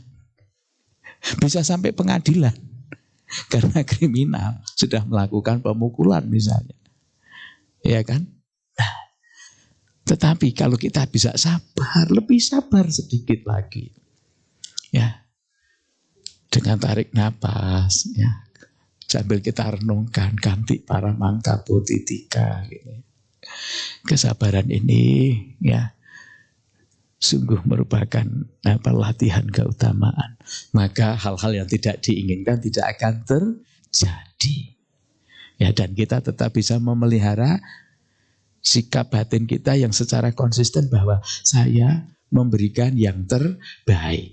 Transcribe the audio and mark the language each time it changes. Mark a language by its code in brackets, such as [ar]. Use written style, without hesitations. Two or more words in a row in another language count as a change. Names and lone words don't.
[id] Bisa sampai pengadilan. Karena kriminal sudah melakukan pemukulan misalnya. Ya kan? Tetapi kalau kita bisa sabar, lebih sabar sedikit lagi. Dengan tarik napas, sambil kita renungkan [pi] kanti paramang tapo titika. [id] Kesabaran ini sungguh merupakan latihan keutamaan. Maka hal-hal yang tidak diinginkan tidak akan terjadi. Dan kita tetap bisa memelihara sikap batin kita yang secara konsisten bahwa saya memberikan yang terbaik.